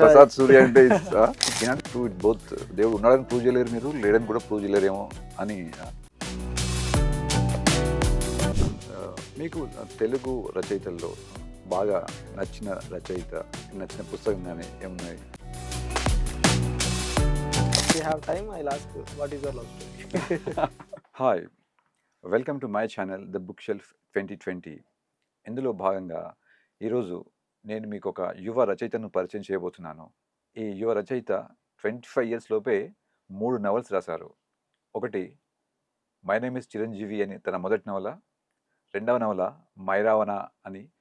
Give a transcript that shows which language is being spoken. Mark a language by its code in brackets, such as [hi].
[en] ప్రసాద్ సూర్య అంటే prove it both. [te] దేవుడు ఉన్నాడని ప్రూవ్ చేయలేరు, మీరు లేడని కూడా ప్రూవ్ చేయలేరేమో అని. మీకు తెలుగు రచయితల్లో బాగా నచ్చిన రచయిత, నచ్చిన పుస్తకం కానీ ఏమున్నాయి? [en] we have time, I'll ask you, what is your love story? Hi, welcome to my channel the book shelf 2020. [te] ఇందులో భాగంగా ఈరోజు నేను మీకు ఒక యువ రచయితను పరిచయం చేయబోతున్నాను. ఈ యువ రచయిత 25 years లోపే 3 నవల్స్ రాశారు. ఒకటి మై నేమ్ ఇస్ చిరంజీవి అని తన మొదటి నవల, రెండవ నవల మైరావణ అని.